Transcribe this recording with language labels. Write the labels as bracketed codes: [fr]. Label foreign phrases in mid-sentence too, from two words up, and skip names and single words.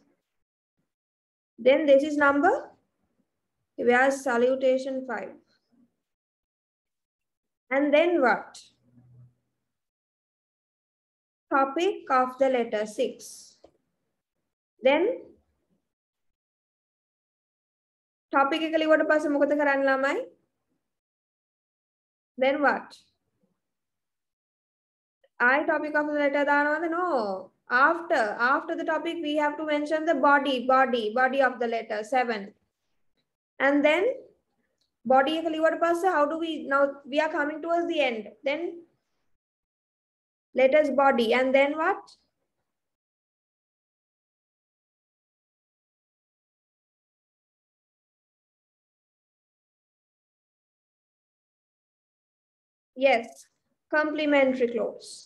[en] Then this is number? Where's salutation 5? And then what? Topic of the letter 6. Then topic [si] එක ලිව්වට පස්සේ මොකද කරන්න ළමයි? [en] Then what? I topic of the letter දානවද? No. After the topic we have to mention the body of the letter 7. And then body [si] එක ලිව්වට පස්සේ [en] how do we now we are coming towards the end. Then letters body and then what? Yes, complementary clause.